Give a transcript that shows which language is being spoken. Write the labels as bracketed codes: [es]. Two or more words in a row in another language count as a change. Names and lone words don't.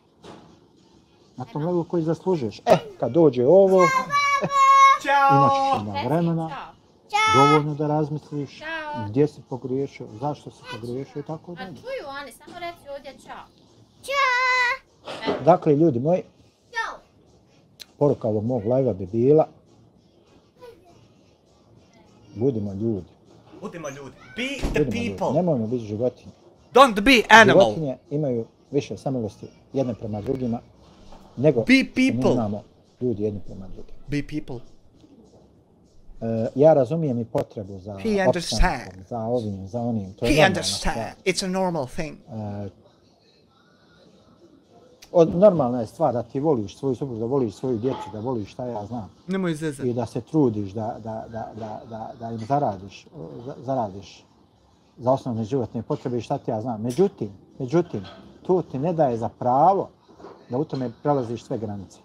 [bs] Na tom levelu koji zaslužuješ. Kad dođe ovo, imat ćeš onda vremena, dovoljno da razmisliš gdje si pogriješio, zašto si pogriješio i tako dalje. A čuju oni, samo reci ovdje čao. Dakle, ljudi moji, poruka ovog mog live-a bi bila budimo ljudi. Budimo ljudi. [en] Be the people. [bs] Nemojmo biti životinje. [en] Don't be animal. [bs] Životinje imaju više samilosti jedne prema drugima nego [en] be people. [bs] Mi imamo ljudi jedni prema drugima. [en] Be people. [bs] Ja razumijem i potrebu za opstankom, za ovim, za onim. To je [en] understand. It's a normal thing. [bs] Normalna je stvar da ti voliš svoju suprugu, da voliš svoju djecu, da voliš šta ja znam. Nemoj zezati. I da se trudiš da im zaradiš za osnovne životne potrebe i šta ti ja znam. Međutim, to ti ne daje za pravo da u tome prelaziš sve granice.